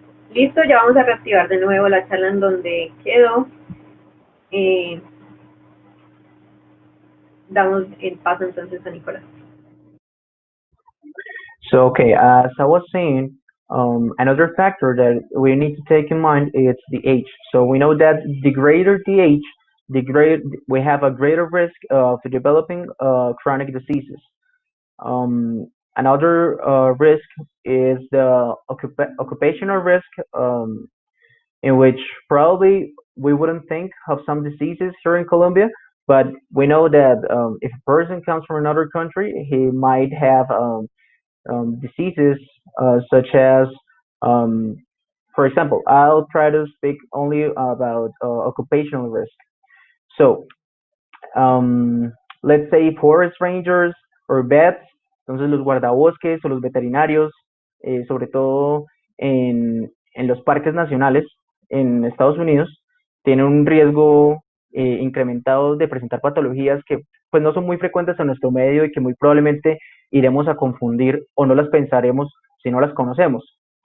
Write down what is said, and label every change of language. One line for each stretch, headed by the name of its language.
Spanish: Listo, ya vamos a reactivar de nuevo la charla en donde quedó. Eh, Damos el paso entonces a Nicolás.
English: So, okay, as I was saying, another factor that we need to take in mind is the age. So we know that the greater the age, we have a greater risk of developing chronic diseases. Another risk is the occupational risk, in which probably we wouldn't think of some diseases here in Colombia, but we know that if a person comes from another country, he might have diseases such as, um, for example, I'll try to speak only about occupational risk. So, um, let's say forest rangers or vets,
Spanish: entonces los guardabosques o los veterinarios, sobre todo en los parques nacionales en Estados Unidos, tienen un riesgo incrementado de presentar patologías que pues no son muy frecuentes en nuestro medio y que muy probablemente iremos a confundir o no las pensaremos si no las conocemos.